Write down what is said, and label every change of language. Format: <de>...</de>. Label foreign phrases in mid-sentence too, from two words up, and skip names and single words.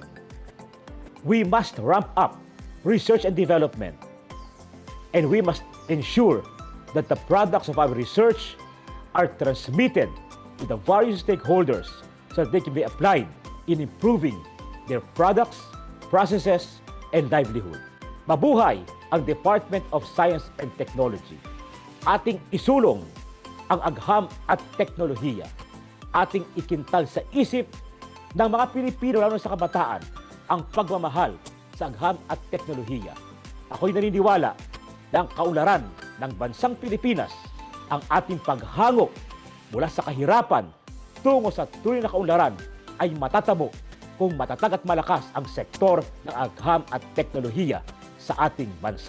<en>We must ramp up research and development, and we must ensure that the products of our research are transmitted to the various stakeholders so that they can be applied in improving their products, processes, and livelihood.</en> <tl>Mabuhay ang Department of Science and Technology. Ating isulong ang agham at teknolohiya. Ating ikintal sa isip ng mga Pilipino, lalo sa kabataan, ang pagmamahal sa agham at teknolohiya. Ako'y naniniwala na ang kaunlaran ng bansang Pilipinas, ang ating paghangok mula sa kahirapan tungo sa tunay na kaunlaran ay matatamo kung matatag at malakas ang sektor ng agham at teknolohiya sa ating bansa.</tl>